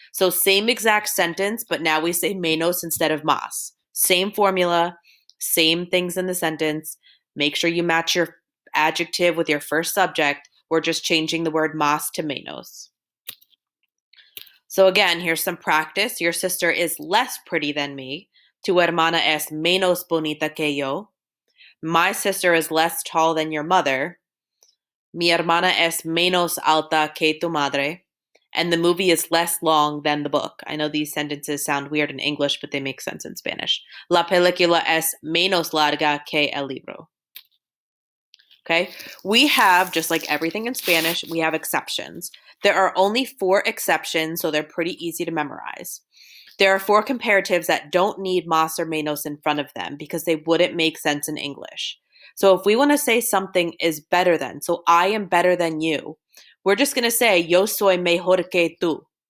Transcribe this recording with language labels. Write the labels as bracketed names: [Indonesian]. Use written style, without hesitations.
[English] So same exact sentence, but now we say menos instead of más. Same formula, same things in the sentence. Make sure you match your adjective with your first subject. We're just changing the word más to menos. So again, here's some practice. Your sister is less pretty than me. [Spanish] Tu hermana es menos bonita que yo. [English] My sister is less tall than your mother. [Spanish] Mi hermana es menos alta que tu madre. [English] And the movie is less long than the book. I know these sentences sound weird in English, but they make sense in Spanish. [Spanish] La película es menos larga que el libro. [English] Okay, we have, just like everything in Spanish, we have exceptions. There are only 4 exceptions, so they're pretty easy to memorize. There are 4 comparatives that don't need más or menos in front of them because they wouldn't make sense in English. So if we want to say something is better than, so I am better than you, we're just going to say [Spanish] yo soy mejor que tú.